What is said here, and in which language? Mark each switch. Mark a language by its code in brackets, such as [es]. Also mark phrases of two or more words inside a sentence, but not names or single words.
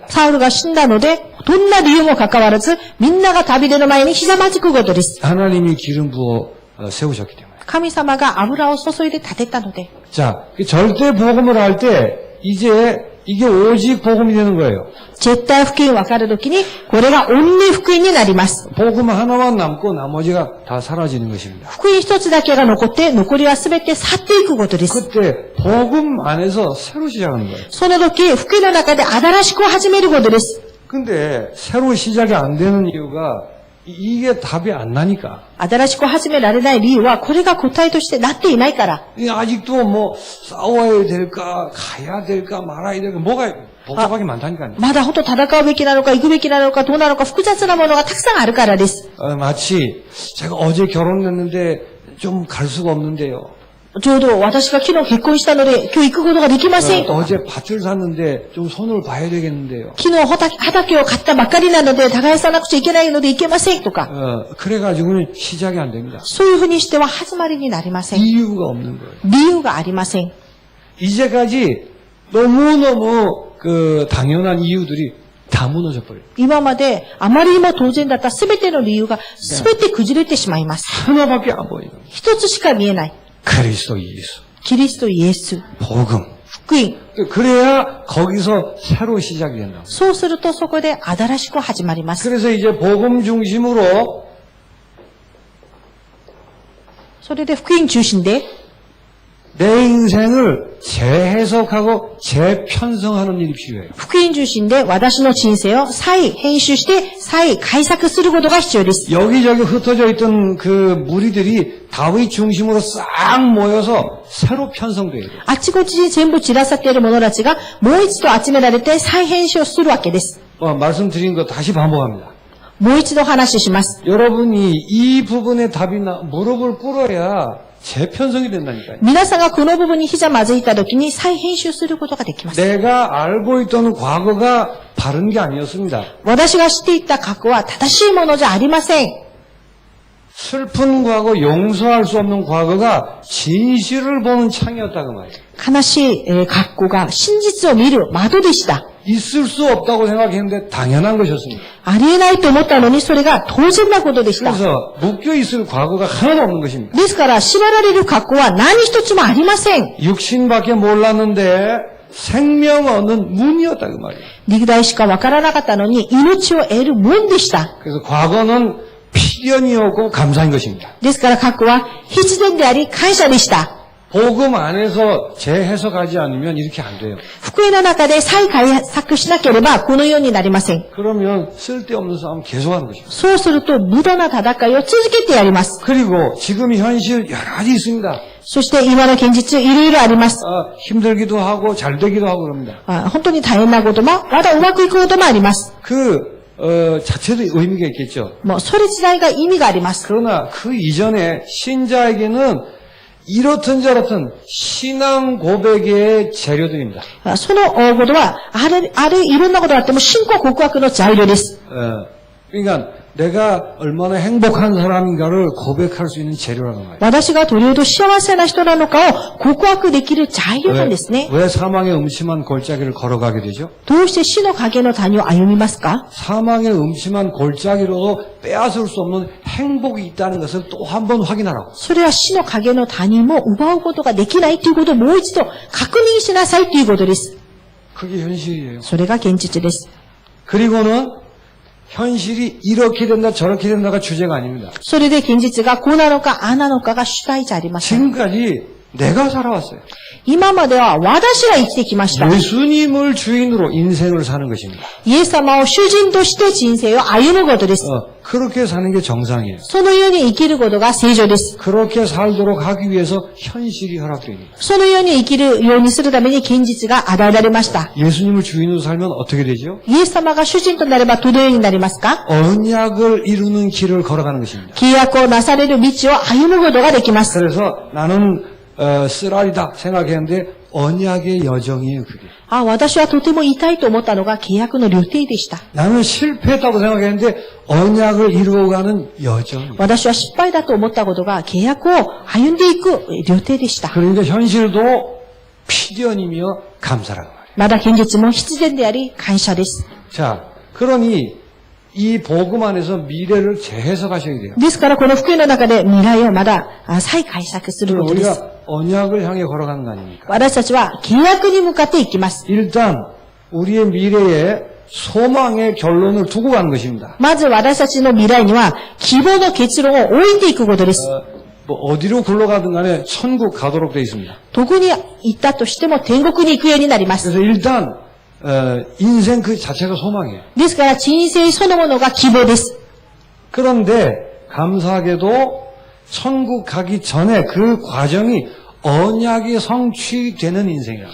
[ja] サウルが死んだので、どんな理由もかかわらず、みんながダビデの前にひざまずくことです。 [ko] 하나님이 기름 부어 세우셨기 때문에. [ja] 神様が油を注いで立てたので、 [ko] 자, 절대 복음을 할 때 이제 이게 오직 복음이 되는 거예요. [ja] 絶対福音分かるときに、これがオンリー福音になります。 [ko] 복음 하나만 남고 나머지가 다 사라지는 것입니다. [ja] 福音一つだけが残って、残りはすべて去っていくことです。 [ko] 그때 복음 안에서 새로 시작하는 거예요. [ja] その時、福音の中で新しく始めることです。 [ko] 근데 새로 시작이 안 되는 이유가 이게 답이 안 나니까. [ja] 新しく始められない理由は、これが答えとしてなっていないから。 [ko] 아직도 뭐 싸워야 될까, 가야 될까, 말아야 될까, 뭐가 복잡하게 많다니까요. [ja] まだ本当戦うべきなのか、行くべきなのか、どうなのか、複雑なものがたくさんあるからです。 [ko] 마치 제가 어제 결혼했는데 좀 갈 수가 없는데요. [ja] ちょうど私が昨日結婚したので、今日行くことができません。 [ko] 어제 밭을 샀는데 좀 손을 봐야 되겠는데요. [ja] 昨日畑を買ったばっかりなので、耕さなくちゃいけないので行けませんとか。 [ko] 그래가지고는 시작이 안 됩니다. [ja] そういうふうにしては始まりになりません。 [ko] 이유가 없는 거예요. [ja] 理由がありません。 [ko] 이제까지 너무너무 당연한 이유들이 다 무너져 버려요. [ja] 今まであまりにも当然だったすべての理由がすべて崩れてしまいます。 [ko] 하나밖에 안 보이는 거예요. [ja] 一つしか見えない。 [ko] 그리스도 예수. [ja] キリストイエス。 [ko] 복음. [ja] 福音。 [ko] 그래야 거기서 새로 시작이 된다. [ja] そうするとそこで新しく始まります。 [ko] 그래서 이제 복음 중심으로 [ja] それで福音中心で、 [ko] 내 인생을 재해석하고 재편성하는 일이 필요해요. [ja] 福音中心で私の人生を再編集して再改作することが必要です。 [ko] 여기저기 흩어져 있던 그 무리들이 다윗 중심으로 싹 모여서 새로 편성돼야 돼요. [ja] あちこちに全部散らさっている者たちがもう一度集められて再編集をするわけです。 [ko] 말씀드린 거 다시 반복합니다. [ja] もう一度話します。 [ko] 여러분이 이 부분에 답이나 무릎을 꿇어야 재편성이 된다니까요. [ja] 皆さんがこの部分にひざまずいた時に再編集することができます。 [ko] 내가 알고 있던 과거가 바른 게 아니었습니다. [ja] 私が知っていた過去は正しいものじゃありません。 [ko] 슬픈 과거, 용서할 수 없는 과거가 진실을 보는 창이었다고 말이에요. [ja] 悲しい過去が真実を見る窓でした。 [ko] 있을 수 없다고 생각했는데 당연한 것이었습니다. [ja] ありえないと思ったのにそれが当然なことでした。 [ko] 그래서 묶여 있을 과거가 하나도 없는 것입니다. [ja] ですから縛られる過去は何一つもありません。 [ko] 육신밖에 몰랐는데 생명 얻는 문이었다고 말이에요. [ja] 歴代しかわからなかったのに命を得る門でした。 [ko] 그래서 과거는 필연이었고 감사인 것입니다. [ja] ですから過去は必然であり感謝でした。 [ko] 복음 안에서 재해석하지 않으면 이렇게 안 돼요. [ja] 福音の中で再改作しなければこのようになりません。 [ko] 그러면 쓸데없는 싸움 계속하는 것입니다. [ja] そうすると無駄な戦いを続けてやります。 [ko] 그리고 지금 현실 여러 가지 있습니다. [ja] そして今の現実いろいろあります。 [ko] 힘들기도 하고 잘 되기도 하고 그럽니다. [ja] 本当に大変なことも、まだうまくいくこともあります。 [ko] 자체도 의미가 있겠죠. [ja] もうそれ自体が意味があります。 [ko] 그러나 그 이전에 신자에게는 이렇든 저렇든 신앙 고백의 재료들입니다. [ja] そのことは、あるいろんなことがあっても信仰告白の材料です。 [ko] 그러니까 내가 얼마나 행복한 사람인가를 고백할 수 있는 재료라는 말이에요. [ja] 私がどれほど幸せな人なのかを告白できる材料なんですね。 [ko] 왜 사망의 음침한 골짜기를 걸어가게 되죠? [ja] どうして死の影の谷を歩みますか？ [ko] 사망의 음침한 골짜기로도 빼앗을 수 없는 행복이 있다는 것을 또 한 번 확인하라고. [ja] それは死の影の谷も奪うことができないということをもう一度確認しなさいということです。 [ko] 그게 현실이에요. [ja] それが現実です。 [ko] 그리고는 현실이 이렇게 된다 저렇게 된다가 주제가 아닙니다. [ja] それで現実がこうなのかああなのかが主体じゃありません。 [ko] 지금까지 내가 살아왔어요. [ja] 今までは私が生きてきました。 [ko] 예수님을 주인으로 인생을 사는 것입니다. [ja] イエス様を主人として人生を歩むことです。 [ko] 그렇게 사는 게 정상이에요. [ja] そのように生きることが正常です。 [ko] 그렇게 살도록 하기 위해서 현실이 허락됩니다. [ja] そのように生きるようにするために現実が与えられました。 [ko] 예수님을 주인으로 살면 어떻게 되죠? [ja] イエス様が主人となればどのようになりますか？ [ko] 언약을 이루는 길을 걸어가는 것입니다. [ja] 契約をなされる道を歩むことができます。 [ko] 그래서 나는 쓰라리다 생각했는데 언약의 여정이에요. 그게. [ja] 私はとても痛いと思ったのが契約の旅程でした。 [ko] 나는 실패했다고 생각했는데 언약을 이루어가는 여정이에요. [ja] 私は失敗だと思ったことが契約を歩んでいく旅程でした。 [ko] 그러니까 현실도 필연이며 감사라고 말이에요. [ja] まだ現実も必然であり感謝です。 [ko] 자, 그러니 이 복음 안에서 미래를 재해석하셔야 돼요. [ja] ですからこの福音の中で未来をまだ再改作することです。 [ko] 우리가 언약을 향해 걸어가는 거 아닙니까? [ja] 私たちは契約に向かっていきます。 [ko] 일단 우리의 미래에 소망의 결론을 두고 가는 것입니다. [ja] まず私たちの未来には希望の結論を置いていくことです。 [ko] 어디로 굴러가든 간에 천국 가도록 되어 있습니다. [ja] どこに行ったとしても天国に行くようになります。 [ko] 그래서 일단 인생 그 자체가 소망이에요. [ja] ですから人生そのものが希望です。 [ko] 그런데 감사하게도 천국 가기 전에 그 과정이 언약이 성취되는 인생이에요.